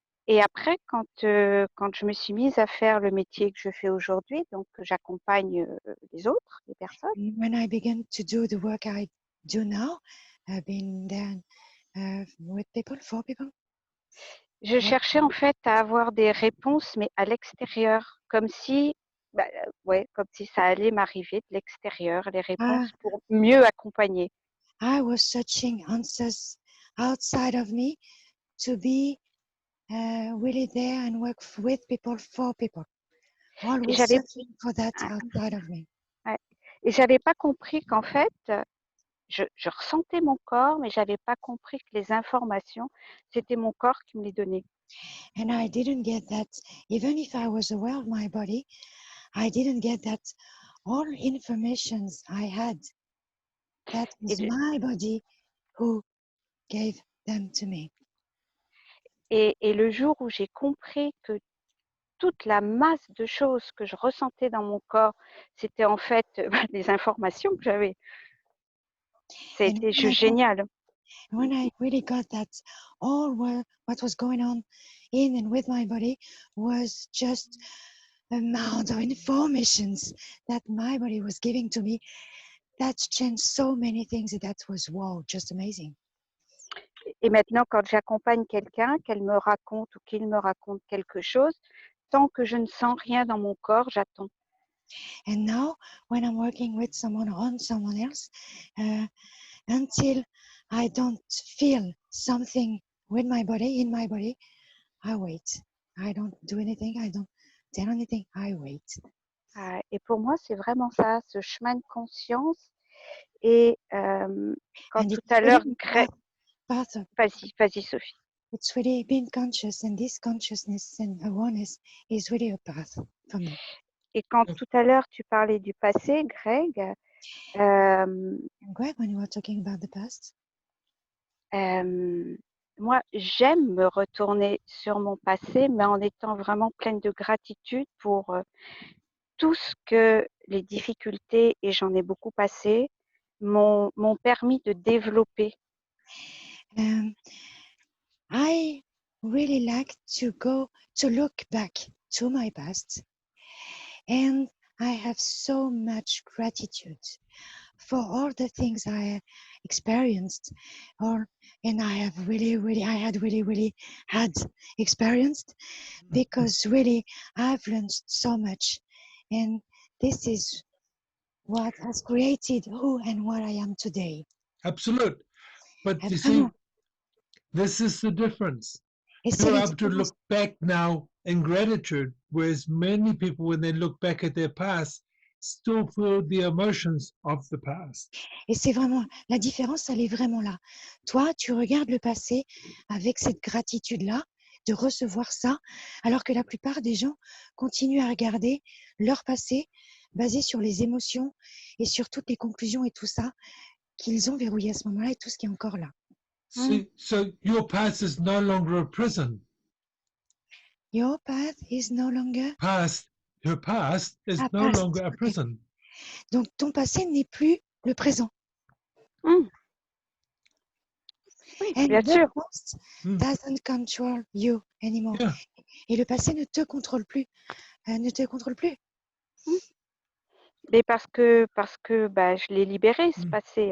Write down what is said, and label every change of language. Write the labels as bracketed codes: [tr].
[fr] Et après, quand je me suis mise à faire le métier que je fais aujourd'hui, donc j'accompagne les autres, les personnes. [en] When I began to do the work I do now, I've been there with people, for people. [fr] Je cherchais en fait à avoir des réponses, mais à l'extérieur, comme si ça allait m'arriver de l'extérieur, les réponses pour mieux accompagner. [en] I was searching answers outside of me to be really there and work with people, for people. Always searching for that outside of me. [fr] Et j'avais pas compris qu'en fait, je ressentais mon corps, mais j'avais pas compris que les informations, c'était mon corps qui me les donnait. [en] And I didn't get that, even if I was aware of my body, I didn't get that all informations I had, that was my body who gave them to me. [fr] Et le jour où j'ai compris que toute la masse de choses que je ressentais dans mon corps, c'était en fait des informations que j'avais. C'était génial. [en] When I really got that what was going on in and with my body was just amount of informations that my body was giving to me, that changed so many things. That was wow, just amazing. [fr] Et maintenant, quand j'accompagne quelqu'un, qu'elle me raconte ou qu'il me raconte quelque chose, tant que je ne sens rien dans mon corps, j'attends. [en] And now, when I'm working with someone or on someone else, until I don't feel something with my body, in my body, I wait. I don't do anything. I don't tell anything. I wait. [fr] Et pour moi, c'est vraiment ça, ce chemin de conscience. Et quand [en] And [fr] tout [en] it's [fr] à l'heure, [en] really [fr] vas-y, Sophie. [en] It's really being conscious, and this consciousness and awareness is really a path for me. [fr] Et quand tout à l'heure tu parlais du passé, Greg, [en] And Greg, when you were talking about the past, [fr] moi, j'aime me retourner sur mon passé, mais en étant vraiment pleine de gratitude pour tout ce que les difficultés, et j'en ai beaucoup passé, m'ont permis de développer. [en] I really like to look back to my past, and I have so much gratitude for all the things I experienced, and I had really had experienced, because really I've learned so much, and this is what has created who and what I am today. Absolute. But you see, this is the difference. You have to look back now in gratitude, whereas many people, when they look back at their past, still feel the emotions of the past. [fr] Et c'est vraiment, la différence, elle est vraiment là. Toi, tu regardes le passé avec cette gratitude-là, de recevoir ça, alors que la plupart des gens continuent à regarder leur passé basé sur les émotions et sur toutes les conclusions et tout ça qu'ils ont verrouillé à ce moment-là et tout ce qui est encore là. [en] See, so your past is no longer a prison. Your path is no longer... Your past is no longer a prison. [fr] Donc, ton passé n'est plus le présent. Oui, [en] And [fr] bien sûr. [en] The past doesn't control you anymore. Yeah. [fr] Et le passé ne te contrôle plus. Mais parce que bah, je l'ai libéré, ce passé.